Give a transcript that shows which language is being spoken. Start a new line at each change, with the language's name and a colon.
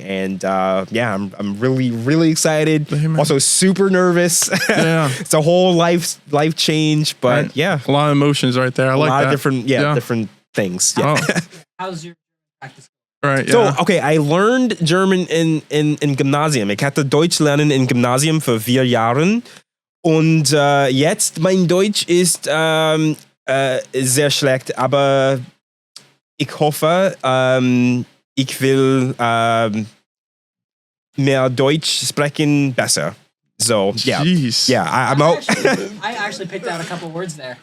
English: And I'm really, really excited. Also super nervous. It's a whole life change, but a lot of emotions right there. I like that. A lot of different things. How's your practice? So, okay, I learned German in Gymnasium.
German: Ich hatte Deutsch lernen in Gymnasium für 4 Jahren. Und jetzt, mein Deutsch ist sehr schlecht, aber ich hoffe, ich will mehr Deutsch sprechen besser.
English: So, I'm out. I actually picked out a couple words there.